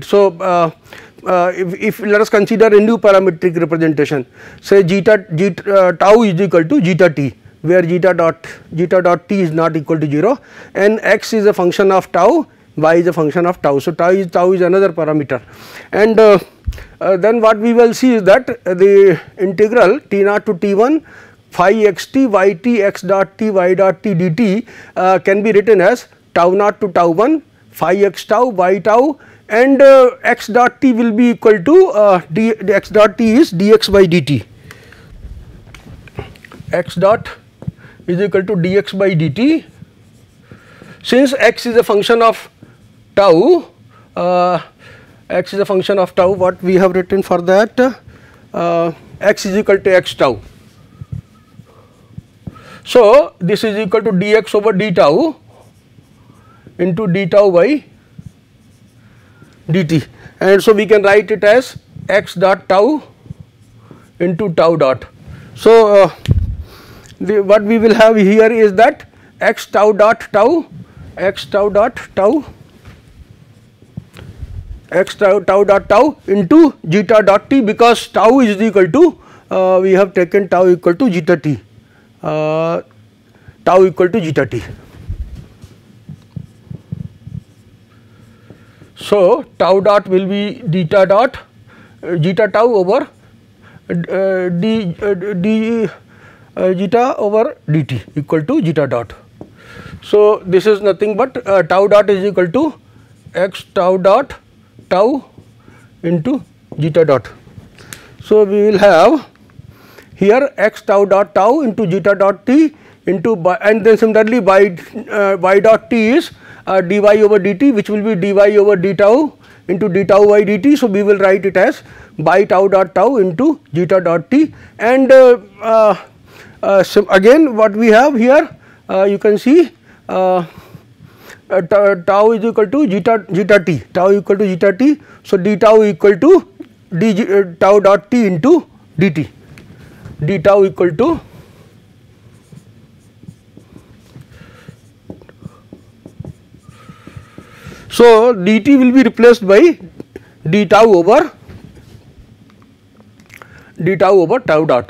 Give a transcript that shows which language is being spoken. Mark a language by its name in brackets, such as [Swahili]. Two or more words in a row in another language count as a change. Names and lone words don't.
[English] So, if let us consider a new parametric representation, say tau is equal to zeta t, where zeta dot t is not equal to 0, and x is a function of tau, y is a function of tau. So, tau is another parameter, and then what we will see is that the integral t naught to t1 phi x t y t x dot t y dot t dt can be written as tau naught to tau 1 phi x tau y tau, and x dot t will be equal to x dot t is dx by dt. X dot is equal to dx by dt. Since x is a function of tau, x is a function of tau, what we have written for that, x is equal to x tau. So, this is equal to dx over d tau into d tau by dt, and so we can write it as x dot tau into tau dot. So, what we will have here is that x tau dot tau x tau dot tau x tau dot tau into zeta dot t, because tau is equal to we have taken tau equal to zeta t, tau equal to zeta t. So, tau dot will be zeta dot zeta tau over zeta over dt equal to zeta dot. So, this is nothing but tau dot is equal to x tau dot tau into zeta dot. So, we will have here x tau dot tau into zeta dot t into and then similarly y dot t is dy over dt, which will be dy over d tau into d tau by dt. So, we will write it as by tau dot tau into zeta dot t, and again what we have here, you can see tau is equal to zeta t, tau equal to zeta t. So, d tau equal to d tau dot t into dt, d tau equal to so dt will be replaced by d tau over tau dot.